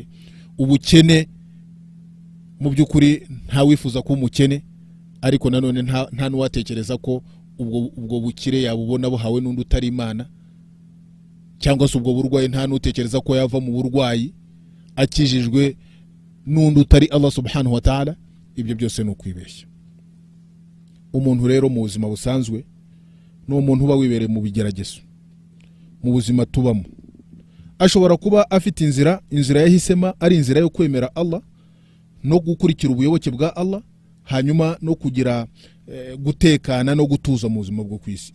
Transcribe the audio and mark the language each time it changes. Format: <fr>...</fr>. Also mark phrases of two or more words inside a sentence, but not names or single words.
<rw>Ubukene mu by'ukuri nta wifuza kuba umukene, ariko nanone nta nuwatekereza ko ubwo bukire yabubona buhawe n'undi utari Imana, cyangwa se ubwo burwayi nta nutekereza ko yava mu burwayi akijijwe n'undi utari Allah</rw> <ar>سبحانه وتعالى.</ar> <rw>Ibyo byose ni ukwibeshya. Umuntu rero mu buzima busanzwe ni umuntu uba wibereye mu bigeragezo, mu buzima tubamo. Ashobora kuba afite inzira yahisema ari inzira yo kwemera Allah no gukurikira ubuyoboke bwa Allah, hanyuma no kugira gutekana no gutuza mu buzima bwo kwisi.</rw>